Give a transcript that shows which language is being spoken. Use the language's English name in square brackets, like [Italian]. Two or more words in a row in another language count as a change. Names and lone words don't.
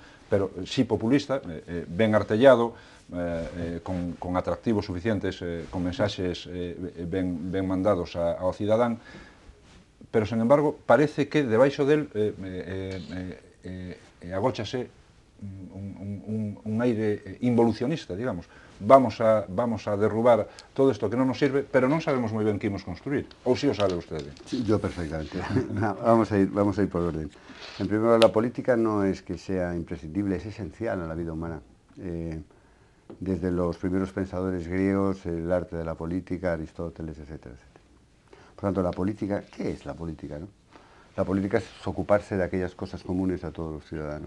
[Galician] Pero si populista, ben artellado, con atractivos suficientes, con mensaxes ben mandados ao cidadán, pero, sen embargo, parece que debaixo del agóchase un aire involucionista, digamos. Vamos a derrubar todo isto que non nos sirve, pero non sabemos moi ben que imos construir. Ou si o sabe vostede? [Spanish] Sí, yo perfectamente. No, vamos a ir por orden. En primer lugar, la política no es que sea imprescindible, es esencial a la vida humana. Desde los primeros pensadores griegos, el arte de la política, Aristóteles, etcétera, etcétera. Por tanto, la política, ¿qué es la política, no? La política es ocuparse de aquellas cosas comunes a todos los ciudadanos.